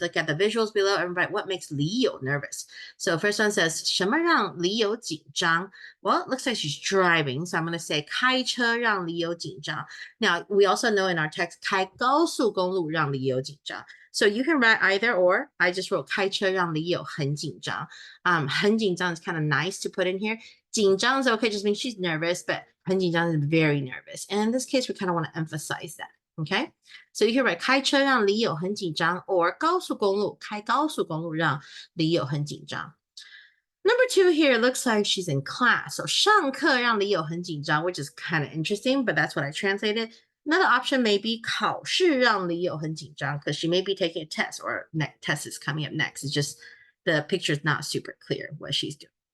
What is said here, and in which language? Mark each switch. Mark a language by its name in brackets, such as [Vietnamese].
[English] Look at the visuals below and write what makes Li You nervous. So first one says [Chinese] 什么让李友紧张? [English] Well, it looks like she's driving. So I'm going to say [Chinese] 开车让李友紧张. [English] Now, we also know in our text [Chinese] 开高速公路让李友紧张. [English] So you can write either or. I just wrote [Chinese] 开车让李友很紧张. 很紧张 [English] is kind of nice to put in here. 紧张 is okay, just means she's nervous, but 很紧张 is very nervous. And in this case, we kind of want to emphasize that. Okay, so you can write [Chinese] 开车让李友很紧张 [English] or [Chinese] 高速公路开高速公路让李友很紧张。 [English] Number 2 here looks like she's in class. So [Chinese] 上课让李友很紧张 [English] which is kind of interesting, but that's what I translated. Another option may be [Chinese] 考试让李友很紧张 [English] because she may be taking a test or test is coming up next. It's just the picture is not super clear what she's doing.